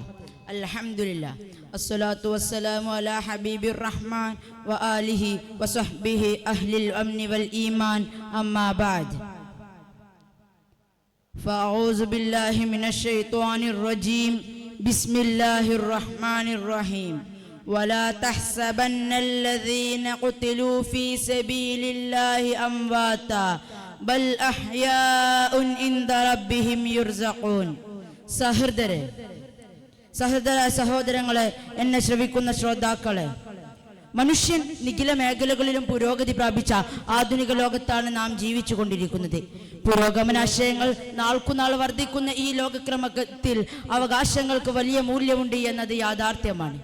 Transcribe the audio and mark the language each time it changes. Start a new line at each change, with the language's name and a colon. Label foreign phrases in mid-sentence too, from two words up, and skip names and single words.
Arabic: الحمد لله الصلاة والسلام على حبيب الرحمن وآله وصحبه أهل الأمن والإيمان أما بعد فأعوذ بالله من الشيطان الرجيم بسم الله الرحمن الرحيم ولا تحسبن الذين قتلوا في سبيل الله أمواتا بل أحياء عند ربهم يرزقون.
Malayalam: സഹോദരങ്ങളെ, എന്നെ ശ്രവിക്കുന്ന ശ്രോതാക്കളെ, മനുഷ്യൻ നിഖില മേഖലകളിലും പുരോഗതി പ്രാപിച്ച ആധുനിക ലോകത്താണ് നാം ജീവിച്ചു കൊണ്ടിരിക്കുന്നത്. പുരോഗമനാശയങ്ങൾ നാൾക്കുനാൾ വർദ്ധിക്കുന്ന ഈ ലോകക്രമത്തിൽ അവകാശങ്ങൾക്ക് വലിയ മൂല്യമുണ്ട് എന്നത് യാഥാർത്ഥ്യമാണ്.